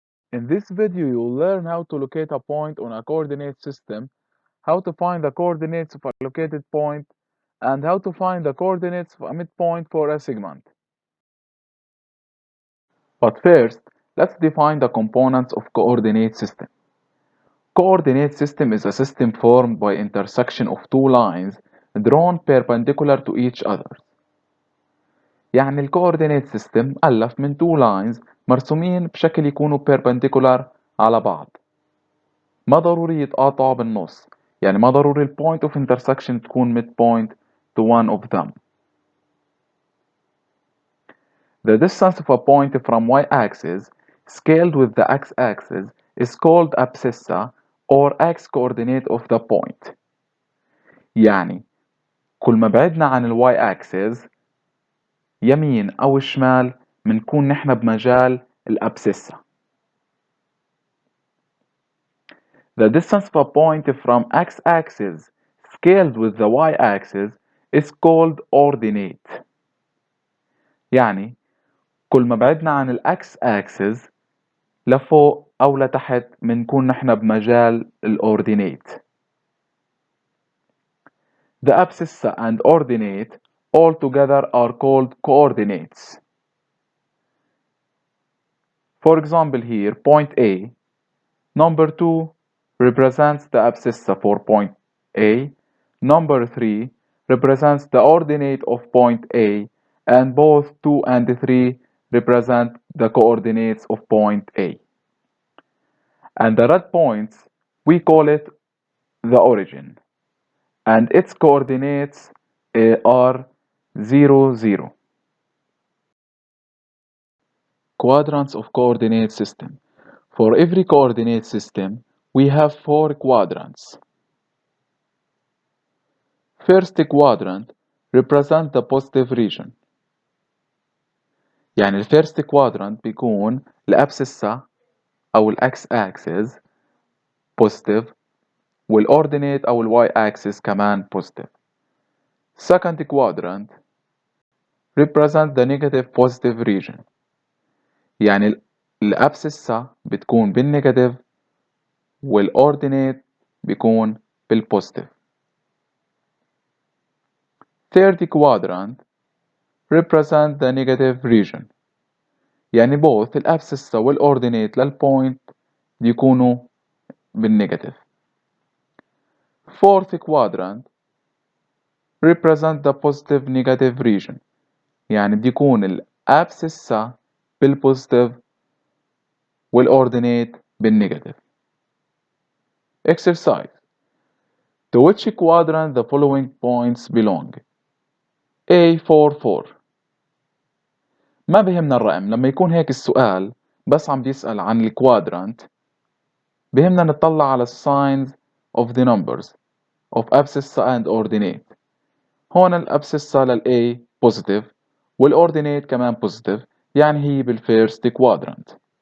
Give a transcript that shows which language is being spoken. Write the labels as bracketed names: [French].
[English] In this video, you will learn how to locate a point on a coordinate system, how to find the coordinates of a located point, and how to find the coordinates of a midpoint for a segment. But first, let's define the components of coordinate system. Coordinate system is a system formed by intersection of two lines drawn perpendicular to each other. [Arabic] يعني ال coordinate system مؤلف من two lines مرسومين بشكل يكونوا perpendicular على بعض. ما ضروري يتقاطعوا بالنص، يعني ما ضروري ال point of intersection تكون midpoint to one of them. [English] The distance of a point from y-axis scaled with the x-axis is called abscissa or x-coordinate of the point. [Arabic] يعني كل ما بعدنا عن الواي اكسس يمين او شمال منكون نحن بمجال الابسسة. [English] The distance of a point from x-axis scaled with the y-axis is called ordinate. [Arabic] يعني كل ما بعدنا عن الاكس اكسس لفوق او لتحت منكون نحن بمجال الاوردينيت. [English] The abscissa and ordinate all together are called coordinates. For example here, point A, number 2 represents the abscissa for point A, number 3 represents the ordinate of point A, and both 2 and 3 represent the coordinates of point A. And the red points, we call it the origin, and its coordinates are 0, 0. Quadrants of coordinate system. For every coordinate system, we have 4 quadrants. First quadrant represent the positive region. [Arabic] يعني ال first quadrant بيكون الأبسسة أو ال x axis positive والordinate أو ال y axis كمان positive. [English] Second quadrant represent the negative positive region. [Arabic] يعني الأبسسة بتكون بالنيجاتيف والordinate بيكون بالpositive. [English] Third quadrant represent the negative region. [Arabic] يعني both الأبسسة والordinate للpoint بيكونوا بالنيجاتيف. [English] Fourth quadrant represent the positive negative region. [Arabic] يعني بيكون الأبسسة بالpositive والordinate بالنيجاتيف. [English] Exercise. To which quadrant the following points belong? A 4 4. [Arabic] ما بهمنا الرقم لما يكون هيك السؤال بس عم بيسأل عن الكوادرانت بهمنا نطلع على signs of the numbers of abscissa and ordinate. هون الابسسة لل A positive والordinate كمان positive يعني هي بالفيرست quadrant.